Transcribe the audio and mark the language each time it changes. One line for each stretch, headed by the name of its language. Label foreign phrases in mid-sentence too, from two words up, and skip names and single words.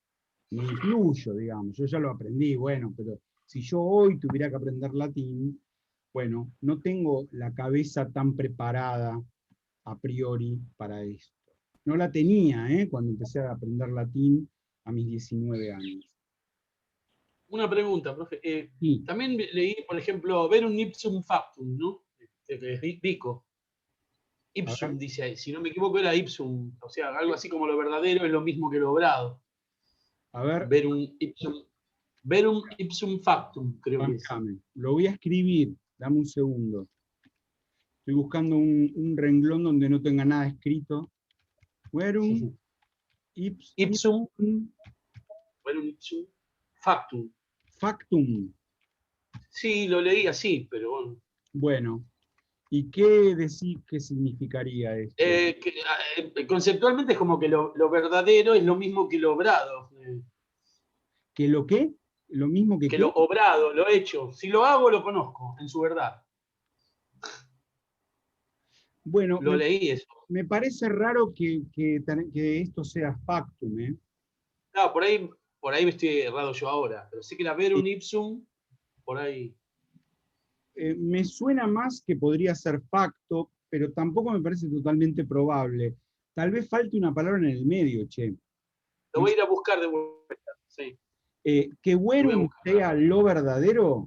Spanish: Me incluyo, digamos, yo ya lo aprendí, bueno, pero si yo hoy tuviera que aprender latín, bueno, no tengo la cabeza tan preparada
Latin: a priori
Spanish: para esto. No la tenía, cuando empecé a aprender latín a mis 19 años. Una pregunta, profe. Sí. También leí, por ejemplo,
Latin: verum ipsum factum, ¿no?
Spanish: Vico. Ipsum dice ahí, si no me equivoco era ipsum, o sea, algo así como lo verdadero es lo mismo que lo obrado. A ver,
Latin: Verum ipsum factum,
Spanish: creo que es. Lo voy a escribir, dame un segundo. Estoy buscando un renglón donde no tenga nada escrito.
Latin: Verum ipsum verum ipsum factum. Factum.
Spanish: Sí, lo leí así, pero bueno. Bueno, ¿y qué decís que significaría esto? Conceptualmente es como que lo verdadero es lo mismo que lo obrado. ¿Que lo qué? ¿Lo mismo que qué? Lo obrado, lo hecho. Si lo hago, lo conozco, en su verdad. Bueno, leí eso. Me parece raro que esto sea factum, ¿eh? Claro, por ahí me estoy errado yo ahora, pero sí que la
Latin: verum ipsum,
Spanish: por ahí. Me suena más que podría ser facto, pero tampoco me parece totalmente probable. Tal vez falte una palabra en el medio, che. Lo voy a ir a buscar de vuelta, sí. Que verum sea lo verdadero,